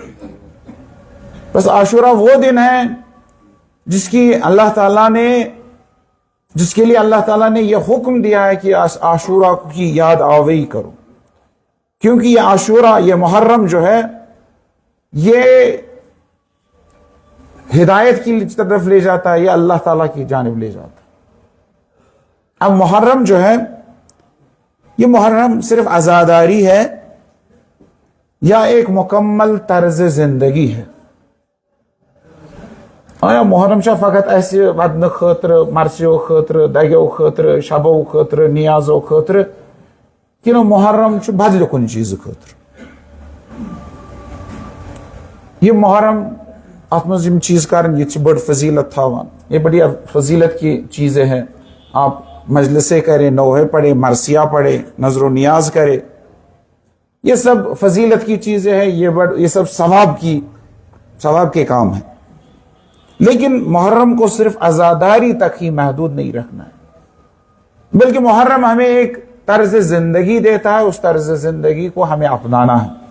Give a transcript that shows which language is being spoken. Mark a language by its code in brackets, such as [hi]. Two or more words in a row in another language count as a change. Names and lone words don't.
[ur] بس عاشورہ وہ دن ہے جس کی اللہ تعالیٰ نے، جس کے لیے اللہ تعالیٰ نے یہ حکم دیا ہے کہ عاشورہ کی یاد آوری کرو، کیونکہ یہ عاشورہ، یہ محرم جو ہے یہ ہدایت کی طرف لے جاتا ہے، یہ اللہ تعالیٰ کی جانب لے جاتا ہے. اب محرم جو ہے، یہ محرم صرف عزاداری ہے یا ایک مکمل طرز زندگی ہے؟ [ks] آیا محرم شاہ فقط ایسے ودن خاطر، مرسیو خاطر، دگیو خاطر، شبو خاطر، نیازو خاطر، کنو محرم بدل کن چیز خاطر؟ یہ محرم ات مز یم چیز کرن، یہ بڑ فضیلت تھاوان، [ur] یہ بڑی فضیلت کی چیزیں ہیں. آپ مجلسیں کریں، نوحے پڑھیں، مرثیہ پڑھیں، نظر و نیاز کریں، یہ سب فضیلت کی چیزیں ہیں، یہ سب ثواب کے کام ہیں. لیکن محرم کو صرف عزاداری تک ہی محدود نہیں رکھنا ہے، بلکہ محرم ہمیں ایک طرز زندگی دیتا ہے، اس طرز زندگی کو ہمیں اپنانا ہے.